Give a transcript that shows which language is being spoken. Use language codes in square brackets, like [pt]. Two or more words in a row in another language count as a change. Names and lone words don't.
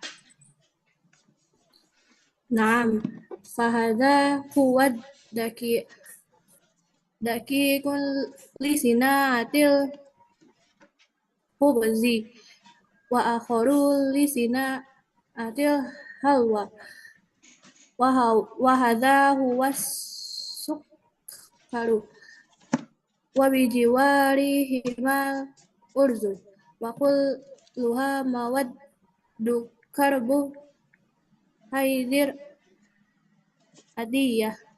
[ar] نعم، فهذا هو دقيق لصناعة الخبز وآخر لصناعة الحلوى وهذا هو السكر وبجوارهما الأرز وكلها مواد كربوهيدراتية.